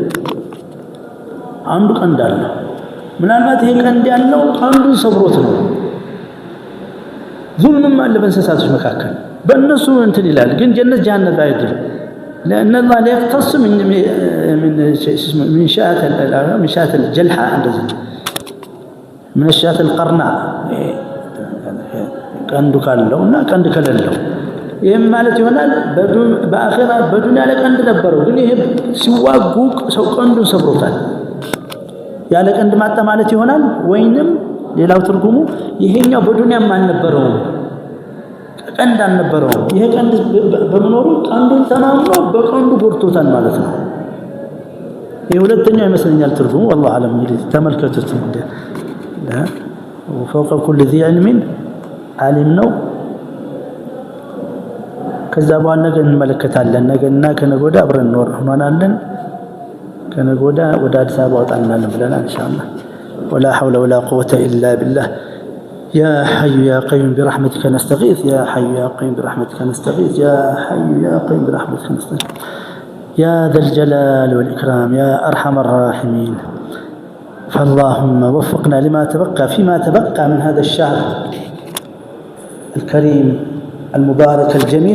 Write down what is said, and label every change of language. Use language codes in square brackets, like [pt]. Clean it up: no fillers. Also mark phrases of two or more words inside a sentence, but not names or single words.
[am] አንዱ ቀንድ አለ። ምናልባት ይሄ ቀንድ ያለው ቀንዱን ሰብሮት ነው። ዙልምም አለ በእንስሳቶች መካከል በእነሱ እንትን ይላል። ግን ጀነት ጀሃነም አይደለም። [ar] لأن الله لا يختص من شاة الجلحة من الشاة القرناء [am] ቀንዱ ካለውና ቀንድ ከሌለው ይሄም ማለት ይሆናል። በአኺራ በዱንያ ላይ ቀንድ ነበረው፣ ግን ይሄ ሲዋጉ ሰው ቀንዱን ሰብሮታል። ያለ ቀንድ ማጣ ማለት ይሆናል። ወይንም ሌላው ትርጉሙ ይሄኛው በዱንያም አልነበረውም፣ ቀንድ አልነበረውም። ይሄ ቀንድ በመኖሩ ቀንዱን ተናምኖ በቀንዱ ጎድቶታል ማለት ነው። ይሄ ሁለተኛው ይመስለኛል ትርጉሙ። [ar] والله اعلم። [am] እንግዲህ ተመልከቱት። [ar] وفوق كل ذي علم [am] ዓሊም ነው። ከዛ በኋላ ነገ እንመለከታለን። ነገና ከነገ ወዲያ አብረን እንሆናለን። ከነገ ወዲያ ወደ አዲስ አበባ ወጣናለን ብለናል ኢንሻአላህ። [ar] ولا حول ولا قوة إلا بالله. يا حي يا قيوم برحمتك نستغيث يا حي يا قيوم برحمتك نستغيث يا حي يا قيوم برحمتك نستغيث يا ذا الجلال والإكرام يا أرحم الراحمين. فاللهم وفقنا لما تبقى فيما تبقى من هذا الشهر الكريم المبارك الجميل.